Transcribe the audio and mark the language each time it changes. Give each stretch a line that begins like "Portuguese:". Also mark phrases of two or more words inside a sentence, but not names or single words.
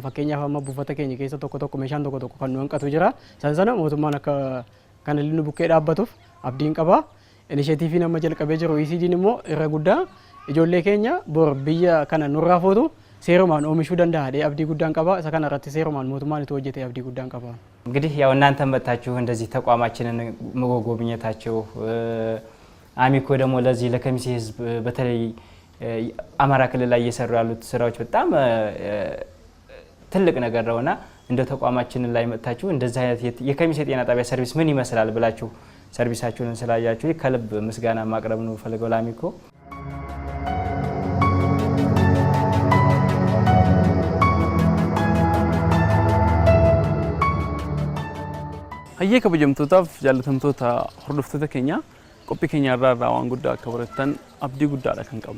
Oromo: Fakkeenyaaf amma buufata keenya keessa tokko meeshaan tokko kan nu hanqatu jira. Sana mootummaan akka kana nu bukkee dhaabbatuuf abdiin qaba. Inisheetiifiin amma jalqabee jiru ECD'n immoo irra guddaa ijoollee keenya bor biyya kana nurraa fuutu seerumaan oomishuu danda'a abdii guddaan qaba. Isa kana irratti seerumaan mootummaan itti hojjete abdii guddaan qaba.
Amharic: እንግዲህ ያው እናንተ መጣችሁ እንደዚህ ተቋማችንን መጎብኘታችሁ አሚኮ ደግሞ ለዚህ ለከሚሴ ህዝብ በተለይ አማራ ክልል ላይ እየሰሩ ያሉት ስራዎች በጣም ትልቅ ነገር ነውና እንደ ተቋማችን ላይ መጣችሁ እንደዚህ አይነት የከሚሴ ጤና ጣቢያ ሰርቪስ ምን ይመስላል ብላችሁ ሰርቪሳችሁን ስላያችሁ ከልብ ምስጋና ማቅረብ ነው ፈልገው ለአሚኮ።
Oromo: hayyee kabajamtootaaf jaallatamtoota hordoftoota keenya qophii keenya irraa waan guddaa akka barattan abdii guddaadha kan qabnu.